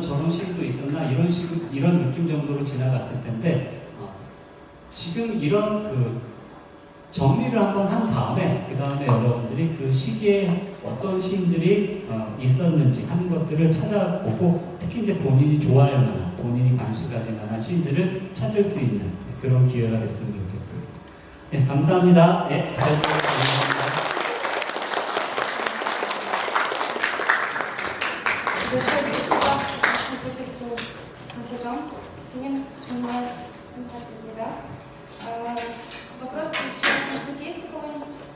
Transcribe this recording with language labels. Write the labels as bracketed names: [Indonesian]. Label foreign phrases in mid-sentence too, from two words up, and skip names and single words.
[Korean] 저런 시도 있었나 이런 느낌 정도로 지나갔을 텐데 지금 이런 그 정리를 한번 한 다음에 그 다음에 여러분들이 그 시기에 어떤 시인들이 있었는지 하는 것들을 찾아보고 특히 이제 본인이 좋아할 만한 본인이 관심 가질 만한 시인들을 찾을 수 있는 그런 기회가 됐으면 좋겠습니다. 네, 감사합니다. 네, [Russian] Большое спасибо нашему профессору Санкуджан. Суним Чунмай замечательный, да? Вопрос еще, может быть, есть у кого-нибудь?